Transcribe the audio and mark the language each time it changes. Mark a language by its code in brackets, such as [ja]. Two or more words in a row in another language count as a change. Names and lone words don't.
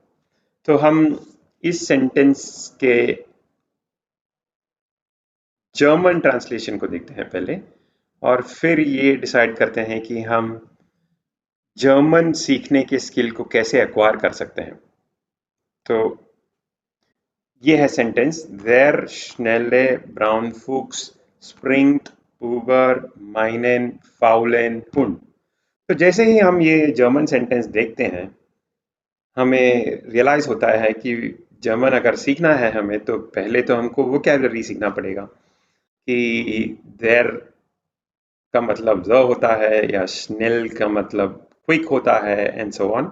[hi] तो हम इस सेंटेंस के [en] German translation [hi] को देखते हैं पहले और फिर ये डिसाइड करते हैं कि हम जर्मन सीखने के स्किल को कैसे एक्वायर कर सकते हैं। तो ये है सेंटेंस [de] der schnelle Braunfuchs springt über meinen faulen Hund. [hi] तो जैसे ही हम ये [en] German sentence [hi] देखते हैं हमें रियलाइज होता है कि जर्मन अगर सीखना है हमें तो पहले तो हमको वोकैबुलरी सीखना पड़ेगा कि देर का मतलब द होता है या स्नेल का मतलब क्विक होता है [en] and so on.